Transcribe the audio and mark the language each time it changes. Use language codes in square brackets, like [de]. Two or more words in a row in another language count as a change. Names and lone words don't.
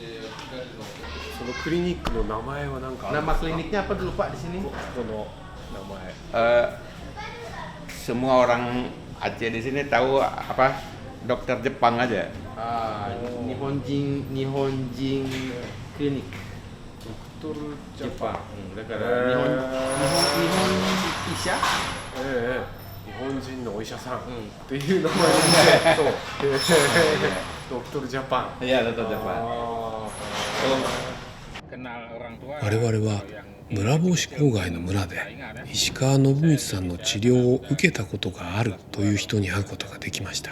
[id] Nama kliniknya apa dulu, Pak, di sini? Semua orang Aceh di sini tahu apa dokter Jepang aja. Nihonjin klinik. Dokter Jepang. [ja] 日本 医者? 本人のお医者さんっていう名前で、そう、ドクトルジャパン。い [id] や、Dokter Jepang. [ja] 我々は村帽子郊外の村で石川信光さんの治療を受けたことがあるという人に会うことができました。